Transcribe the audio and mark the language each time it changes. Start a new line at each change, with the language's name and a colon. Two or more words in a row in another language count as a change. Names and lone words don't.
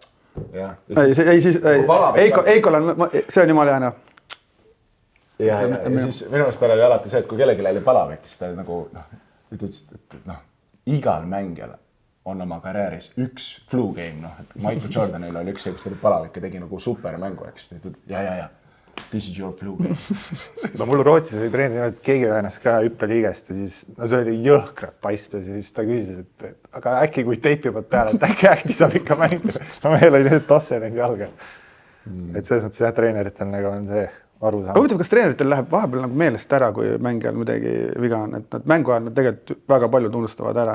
Estonian: Eikol on, see on jumala hea. Ja siis minu arust oli alati see, et kui kellelgi oli palavik, siis ta nagu, ütles, et igal mängijal on oma karjääris üks
English: flu game,
Estonian: et Michael Jordanil oli üks see, kus ta oli palavik ja tegi nagu supermängu, eks. Ja,
English: this is your flu game.
Estonian: No mul Rootsis oli treener, et keegi ühenes ka hüppeliigest ja siis, no see oli jõhkralt paistes ja siis ta küsis, et aga äkki kui teipivad peale, et äkki saab ikka mängida. No meil oli nüüd Tossenengi jalga. Et selles mõttes jah, treeneritel nagu on see aru saanud. Huvitav, kas treeneritel läheb vahepeal nagu meelest ära, kui mängijal midagi viga on, et nad mängu ajal nad tegelikult väga palju tunnustavad ära.